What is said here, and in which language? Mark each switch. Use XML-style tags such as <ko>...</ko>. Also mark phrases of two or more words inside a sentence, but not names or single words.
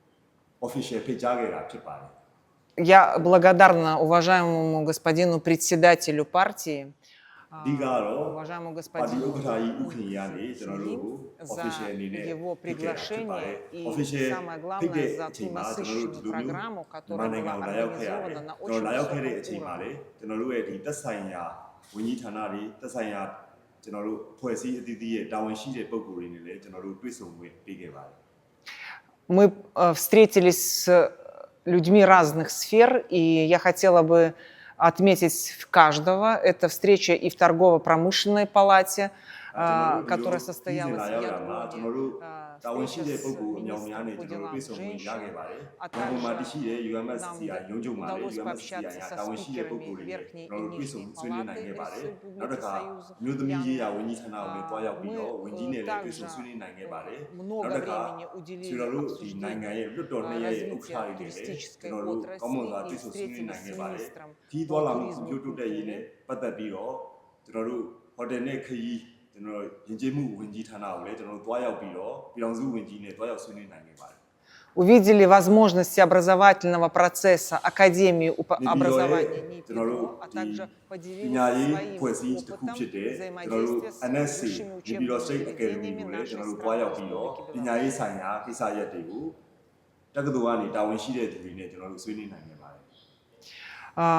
<ru>Я благодарна уважаемому господину председателю партии, уважаемому господину за его приглашение и, самое главное, за ту насыщенную программу, которая была организована на очень высоком уровне.</ru> <my>ကျွန်တော်တို့ဖွဲ့စည်းအသီးသီးရဲ့တာဝန်ရှိတဲ့ပုဂ္ဂိုလ်တွေနဲ့လည်းကျွန်တော်တို့တွေ့ဆုံခွင့်ပေးခဲ့ပါတယ်</my> <ru>Мы встретились с людьми разных сфер, и я хотела бы отметить каждого. Это встреча и в торгово-промышленной палате, которая состоялась в Ядроне, встреча с министром по делам женщин, а также нам удалось пообщаться со спикерами Верхней и Нижней палаты Республики Союза Мьянма. Мы также много времени уделили обсуждению развития туристической отрасли и встретились с министром по туризму и культуре.</ru> <my>ကျွန်တော်ယဉ်ကျေးမှုဝန်ကြီးဌာနကိုလည်းကျွန်တော်တို့တွားရောက်ပြီးတော့ပြည်ထောင်စုဝန်ကြီးနဲ့တွားရောက်ဆွေးနွေးနိုင်ခဲ့ပါတယ်</my> <ru>Увидели возможности образовательного процесса Академии образования НИПИДО, а также поделились своим опытом взаимодействия с высшими учебными заведениями нашей страны Республики Беларусь.</ru>